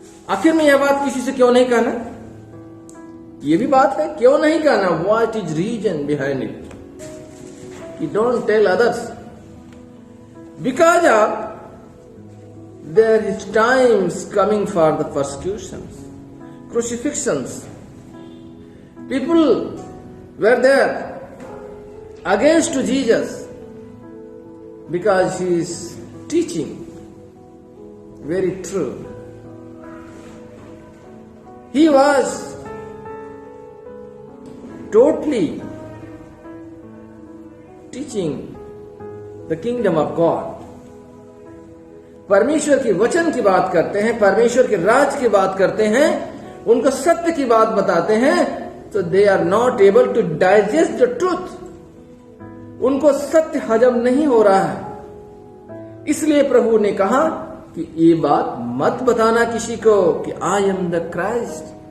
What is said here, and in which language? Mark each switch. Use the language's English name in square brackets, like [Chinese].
[Hindi] आखिर में यह बात किसी से क्यों नहीं कहना, यह भी बात है, क्यों नहीं कहना, [English] What is reason behind it, कि don't tell others because of there is times coming for the persecutions, crucifixions. People were there against to Jesus because he is teaching very true. He was totally teaching the kingdom of God. [Hindi] परमेश्वर के वचन की बात करते हैं, परमेश्वर के राज की बात करते हैं, उनको सत्य की बात बताते हैं, तो [English] They are not able to digest the truth. [Hindi] उनको सत्य हजम नहीं हो रहा है। इसलिए प्रभु ने कहा कि ये बात मत बताना किसी को कि [English] I am the Christ.